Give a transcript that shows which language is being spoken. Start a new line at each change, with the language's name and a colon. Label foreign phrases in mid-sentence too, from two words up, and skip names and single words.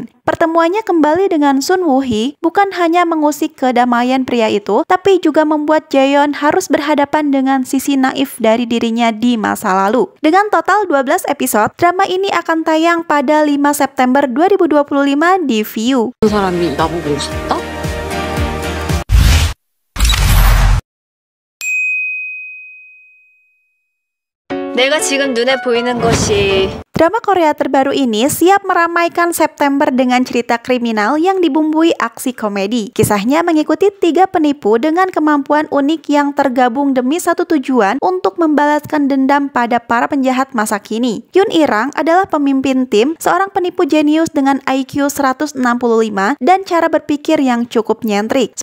Indonesian: Pertemuannya kembali dengan Sun Woo-hee bukan hanya mengusik kedamaian pria itu, tapi juga membuat Jae-yeon harus berhadapan dengan sisi naif dari dirinya di masa lalu. Dengan total 12 episode, drama ini akan tayang pada 5 September 2025 di Viu.
Korean: 그 사람이 나보고 웃었다? 내가 지금 눈에 보이는 것이
Indonesian: Drama Korea terbaru ini siap meramaikan September dengan cerita kriminal yang dibumbui aksi komedi. Kisahnya mengikuti 3 penipu dengan kemampuan unik yang tergabung demi satu tujuan untuk membalaskan dendam pada para penjahat masa kini. Yoon Il-rang adalah pemimpin tim, seorang penipu jenius dengan IQ 165 dan cara berpikir yang cukup nyentrik.